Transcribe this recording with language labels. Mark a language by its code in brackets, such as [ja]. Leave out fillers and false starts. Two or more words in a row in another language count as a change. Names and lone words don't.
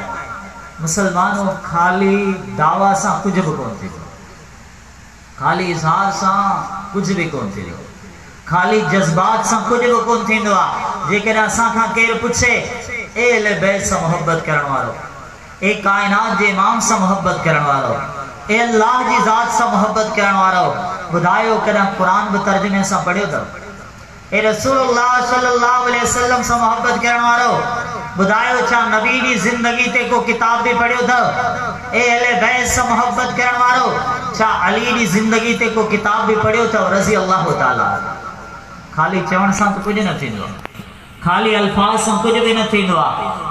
[sd] मुसलमानों, खाली दावा सां कुझु बि कोन थींदो, खाली इज़हार सां [hi] कुछ भी [sd] कोन थींदो, खाली जज्बात सां [hi] कुछ भी [sd] कोन थींदो आहे। जेकॾहिं असां खां केरु पुछे ए अहले बैत से मोहब्बत करण वारो, ए कायनात जे इमाम से मोहब्बत करण वारो, ए अल्लाह जी ज़ात से मोहब्बत करण वारो। ॿुधायो कॾहिं क़ुरान बि तर्जुमे सां पढ़ियो अथव? ए रसूलुल्लाह [ar] सल्लल्लाहु अलैहि वसल्लम [sd] से मोहब्बत करण वारो ॿुधायो छा नबी जी ज़िंदगी ते को किताब भी पढ़ियो अथव? ए अहले बैत से मोहब्बत करण वारो छा अली जी ज़िंदगी ते को किताब भी पढ़ियो अथव? [ar] रज़ी अल्लाह ताला। [sd] खाली चवण सां त कुझु न थींदो आहे, खाली अल्फाज सां कुझु बि न थींदो आहे।